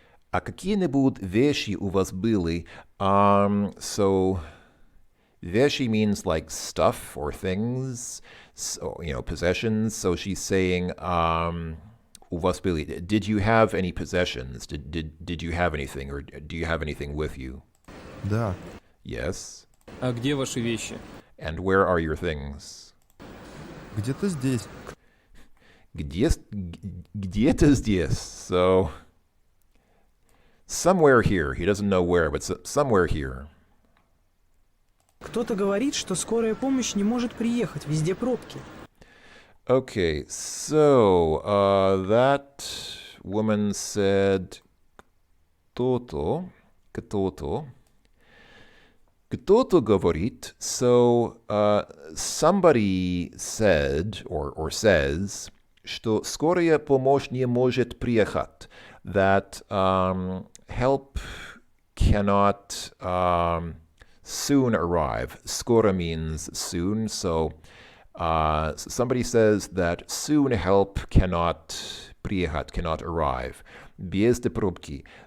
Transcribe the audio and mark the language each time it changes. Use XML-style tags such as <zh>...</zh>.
<ru>А какие-нибудь вещи у вас были?</ru> <en>So вещи means like stuff or things, so, possessions. So she's saying,</en> <ru>у вас были.</ru> <en>Did you have any possessions? Did you have anything, or do you have anything with you?</en> <ru>Да,</ru> <en>Yes.</en> <ru>А где ваши вещи?</ru> <en>And where are your things?</en> <ru>где-то здесь. Где-то здесь.</ru> <en>So somewhere here. He doesn't know where, but somewhere here.</en> <ru>Кто-то говорит, что скорая помощь не может приехать, везде пробки.</ru> <en>Okay, so that woman said кто-то говорит. So somebody said or says</en> <ru>что скорая помощь не может приехать.</ru> <en>That help cannot soon arrive. Skoro means soon, so somebody says that soon help cannot приехать, cannot arrive.</en> <ru>Без пробки.</ru>